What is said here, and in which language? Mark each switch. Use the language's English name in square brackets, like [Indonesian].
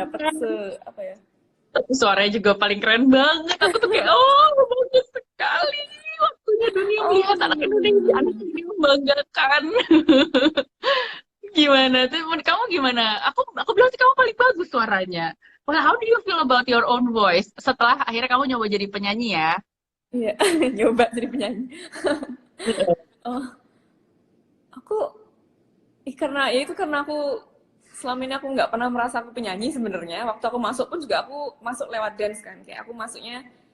[Indonesian] dapet apa ya. tapi suaranya juga paling keren banget. Aku tuh kayak, oh bagus sekali. Waktunya dunia melihat anak Indonesia, anak Oh. ini membanggakan. Gimana tuh? Menurut kamu gimana? Aku bilang sih kamu paling bagus suaranya. [English] Well, how do you feel about your own voice? [Indonesian] Setelah akhirnya kamu nyoba jadi penyanyi ya? Iya, nyoba jadi penyanyi. Oh, aku karena ya itu karena aku selama ini aku nggak pernah merasa aku penyanyi sebenarnya. Waktu aku masuk pun juga aku masuk lewat dance kan. Kayak aku masuknya